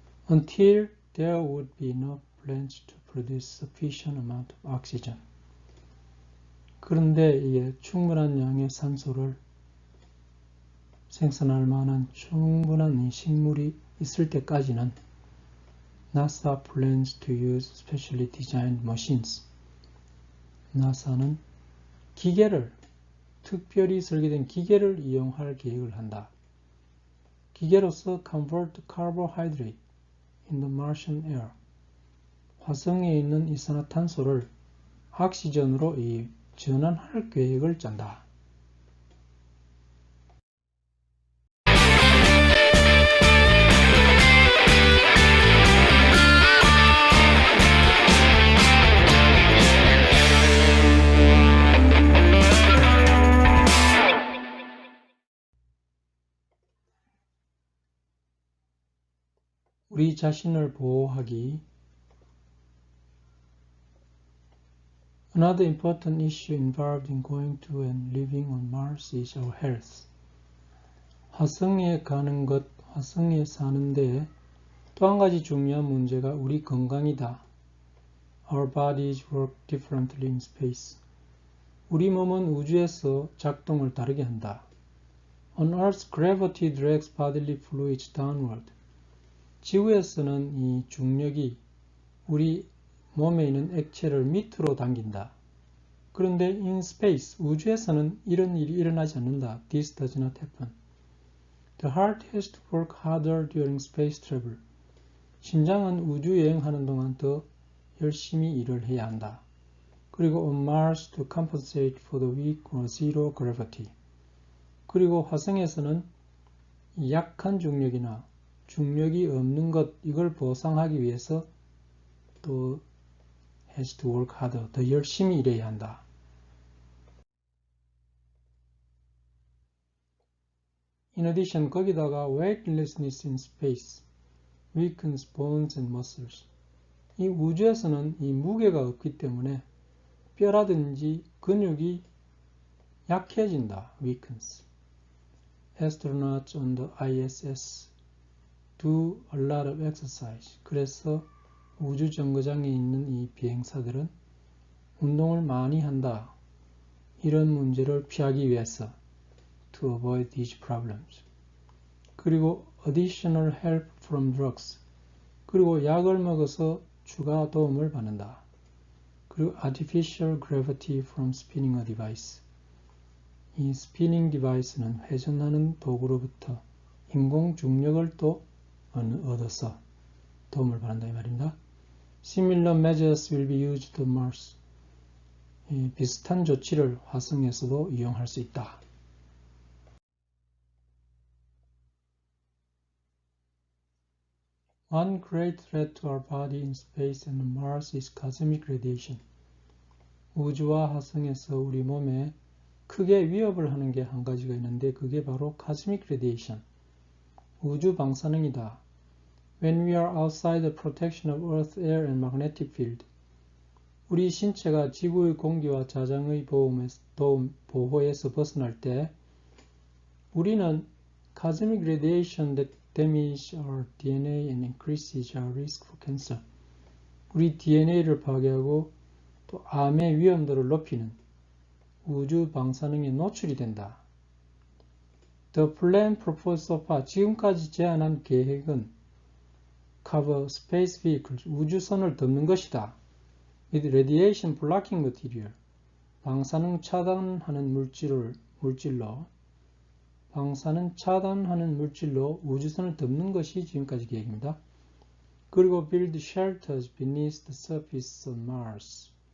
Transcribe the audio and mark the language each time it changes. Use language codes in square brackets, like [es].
[en] Until there would be enough plants to produce sufficient amount of oxygen. [ko] 그런데 이게 충분한 양의 산소를 생산할 만한 충분한 이 식물이 있을 때까지는 [en] NASA plans to use specially designed machines. [ko] 나사는 특별히 설계된 기계를 이용할 계획을 한다. [en] 기계로서 convert carbohydrate in the Martian air. [ko] 화성에 있는 이산화탄소를 옥시전으로 전환할 계획을 짠다. 우리 자신을 보호하기. [en] Another important issue involved in going to and living on Mars is our health. [ko] 화성에 가는 것, 화성에 사는데 또 한 가지 중요한 문제가 우리 건강이다. [en] Our bodies work differently in space. [ko] 우리 몸은 우주에서 작동을 다르게 한다. [en] On Earth, gravity drags bodily fluids downward. [ko] 지구에서는 이 중력이 우리 몸에 있는 액체를 밑으로 당긴다. 그런데 [en] in space, [ko] 우주에서는 이런 일이 일어나지 않는다. [en] This does not happen. The heart has to work harder during space travel. [ko] 심장은 우주 여행하는 동안 더 열심히 일을 해야 한다. [en] 그리고 on Mars to compensate for the weak or zero gravity. [ko] 그리고 화성에서는 약한 중력이나 중력이 없는 것, 이걸 보상하기 위해서 또 [en] has to work harder, [ko] 더 열심히 일해야 한다. [en] In addition, [ko] 거기다가 [en] weightlessness in space weakens bones and muscles. [ko] 이 우주에서는 이 무게가 없기 때문에 뼈라든지 근육이 약해진다. [en] weakens. Astronauts on the ISS do a lot of exercise. [ko] 그래서 우주 정거장에 있는 이 비행사들은 운동을 많이 한다. 이런 문제를 피하기 위해서 [en] to avoid these problems. 그리고 additional help from drugs. [ko] 그리고 약을 먹어서 추가 도움을 받는다. [en] 그리고 artificial gravity from spinning a device. [ko] 이 스피닝 디바이스는 회전하는 도구로부터 인공 중력을 또 얻어서 도움을 받는다 이 말입니다. [en] Similar measures will be used on Mars. [ko] 비슷한 조치를 화성에서도 이용할 수 있다. [en] One great threat to our body in space and Mars is cosmic radiation. [ko] 우주와 화성에서 우리 몸에 크게 위협을 하는 게 한 가지가 있는데 그게 바로 cosmic radiation, 우주 방사능이다. [en] When we are outside the protection of Earth, air and magnetic field. [ko] 우리 신체가 지구의 공기와 자장의 보호에서 벗어날 때 우리는 [en] cosmic radiation that damage our DNA and increases our risk for cancer. [ko] 우리 DNA를 파괴하고 또 암의 위험도를 높이는 우주 방사능에 노출이 된다. [en] The plan proposed so far, [ko] 지금까지 제안한 계획은 [en] cover space vehicles, [ko] 우주선을 덮는 것이다. [en] with radiation blocking material, [ko] 방사능 차단하는 물질로 우주선을 덮는 것이 지금까지 계획입니다. [en] 그리고 build shelters beneath the surface of Mars.